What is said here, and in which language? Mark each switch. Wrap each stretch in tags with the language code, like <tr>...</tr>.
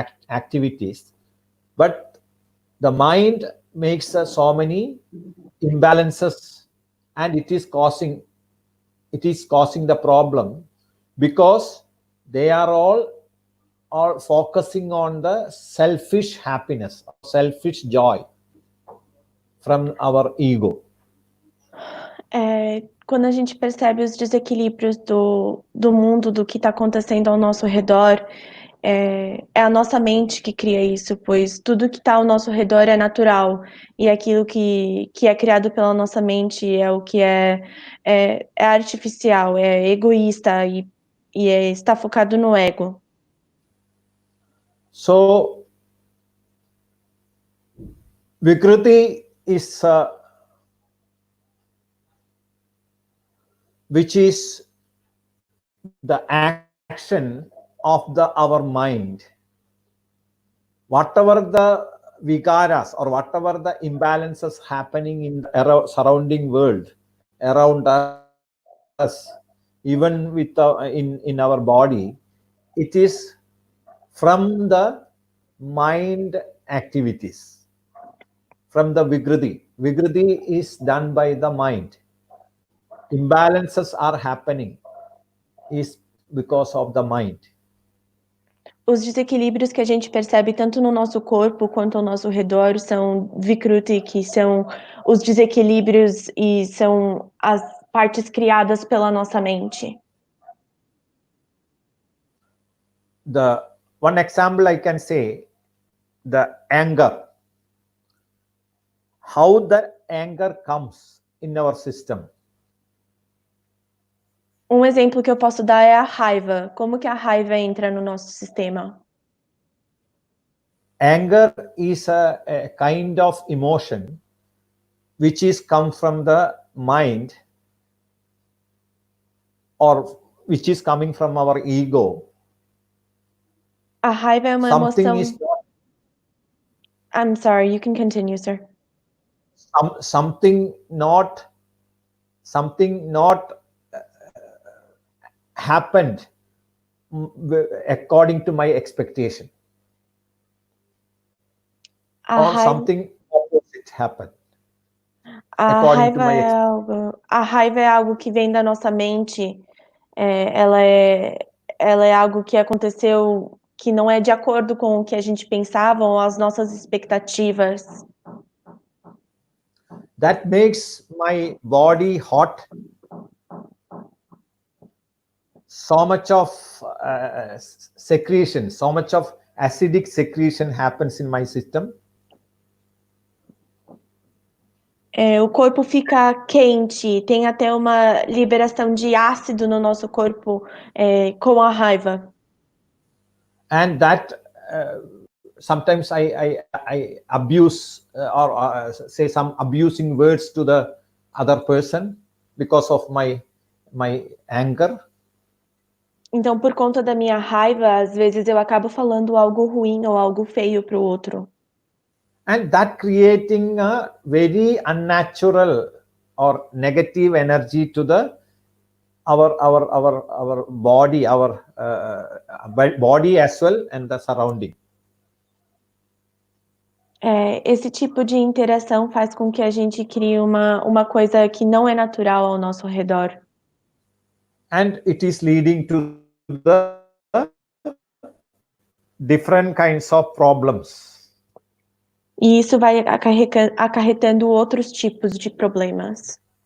<en>activities, but the mind makes so many imbalances, and it is causing the problem, because they are all focusing on the selfish happiness, selfish joy from our ego.</en> <pt>Quando a gente percebe os desequilíbrios do mundo, do que está acontecendo ao nosso redor, é a nossa mente que cria isso, pois tudo que está ao nosso redor é natural, e aquilo que é criado pela nossa mente é o que é artificial, é egoísta e está focado no ego.</pt> <en>So, Vikruti is which is the action of our mind. Whatever the vikaras or whatever the imbalances happening in the surrounding world around us, even with in our body, it is from the mind activities, from the Vigruti. Vigruti is done by the mind. Imbalances are happening is because of the mind.</en> <pt>Os desequilíbrios que a gente percebe tanto no nosso corpo quanto ao nosso redor são Vikruti, que são os desequilíbrios e são as partes criadas pela nossa mente.</pt> <en>The one example I can say, the anger. How the anger comes in our system.</en> <pt>Um exemplo que eu posso dar é a raiva. Como que a raiva entra no nosso sistema?</pt> <en>Anger is a kind of emotion which is come from the mind or which is coming from our ego.</en> <pt>A raiva é uma</pt> <en>Something</en> <pt>emoção...</pt> <en>is not, I'm sorry, you can continue, sir. something not happened according to my expectation. Or something opposite happened.</en> <pt>A raiva é algo que vem da nossa mente. Ela é algo que aconteceu que não é de acordo com o que a gente pensava ou as nossas expectativas.</pt> <en>That makes my body hot. So much of secretion, so much of acidic secretion happens in my system.</en> <pt>O corpo fica quente, tem até uma liberação de ácido no nosso corpo com a raiva.</pt> <en>And that sometimes I abuse or say some abusing words to the other person because of my anger.</en> <pt>Então, por conta da minha raiva, às vezes eu acabo falando algo ruim ou algo feio para o outro.</pt> <en>And that creating a very unnatural or negative energy to the our body, our body as well and the surrounding.</en> <pt>Esse tipo de interação faz com que a gente crie uma coisa que não é natural ao nosso redor.</pt> <en>And it is leading to the different kinds of problems.</en> <pt>E isso vai acarretando outros tipos de problemas.</pt>